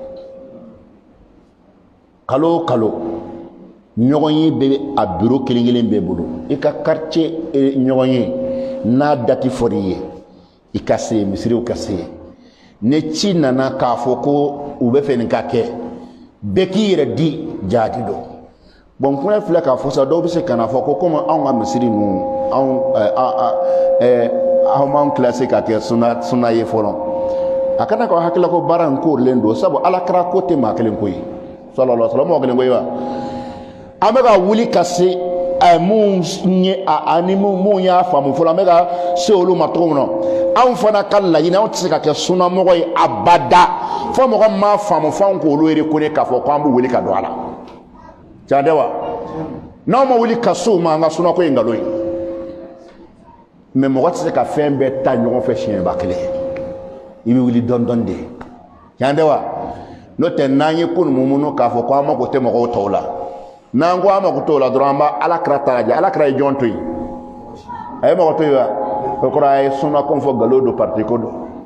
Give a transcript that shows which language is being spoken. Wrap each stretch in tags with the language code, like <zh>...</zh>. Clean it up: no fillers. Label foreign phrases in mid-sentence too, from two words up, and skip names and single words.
<bm>kalo o kalo ɲɔgɔn ye bɛ a bureau kelen kelen bɛɛ bolo i ka quartier ɲɔgɔn ye n'a dati fɔr'i ye i ka se yen misiriw ka se yen ni ci nana k'a fɔ ko u bɛ fɛ nin ka kɛ bɛɛ k'i yɛrɛ di jaati dɔ bon kuma filɛ k'a fɔ sa dɔw bɛ se ka na fɔ ko komi anw ka misiri ninnu aw m'anw classé ka kɛ suna ye fɔlɔ a kana k'aw hakilila ko baara in koorilen don sabu alakira ko tɛ maa kelen ko ye</bm> <ar>صلى الله عليه وسلم</ar> <bm>mɔgɔ kelen ko ye wa an bɛ ka wuli ka se mun ye ani mun y'a faamu fɔlɔ an bɛ ka se olu ma cogo min na anw fana ka laɲini anw tɛ se ka kɛ sunamɔgɔ ye abada fo mɔgɔ min m'a faamu fo anw k'olu reconnaitre k'a fɔ k'an bɛ wuli ka don a la tiɲɛ tɛ wa n'anw ma wuli ka se o ma an ka sunako ye nkalon ye mais mɔgɔ tɛ se ka fɛn bɛɛ ta ɲɔgɔn fɛ siɲɛba kelen i bɛ wuli dɔɔni dɔɔni de tiɲɛ tɛ wa n'o tɛ n'an ye ko ninnu munun k'a fɔ ko an mako tɛ mɔgɔw tɔw la n'an ko an mako t'o la dɔrɔn an b'a alakira ta lajɛ alakira ye jɔn to yen a ye mɔgɔ to yen wa o kɔrɔ a ye sunako fɔ nkalon don parti ko don</bm>